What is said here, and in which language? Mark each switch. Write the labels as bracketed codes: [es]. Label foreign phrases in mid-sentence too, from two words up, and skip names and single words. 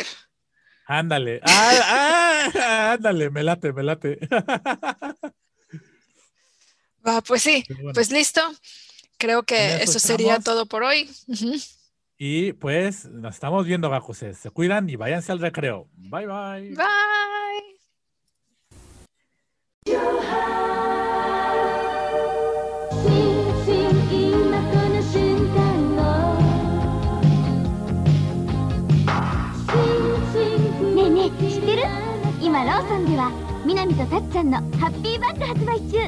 [es] Ándale, ándale, me late. Pues sí, bueno. Pues listo. Creo que eso sería todo por hoy. Y pues nos estamos viendo, Gakuses. Se cuidan y váyanse al recreo. [en] Bye, bye. Bye. [ja] ねえねえ知ってる？今ローソンではみなみとたっちゃんのハッピーバッグ発売中。